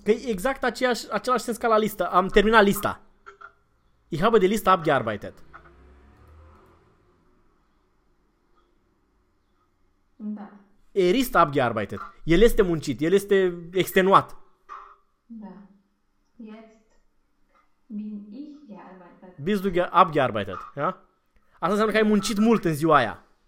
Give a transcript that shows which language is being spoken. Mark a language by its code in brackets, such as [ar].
[ro] Că e exact același sens ca la listă. Am terminat lista. [de] Ich habe die Liste abgearbeitet. [ro] Da. [de] Er ist abgearbeitet. [ro] El este muncit, el este extenuat. Da. [de] Jetzt bin ich gearbeitet. Bist du abgearbeitet? Ja? [ro] Asta înseamnă că ai muncit mult în ziua aia.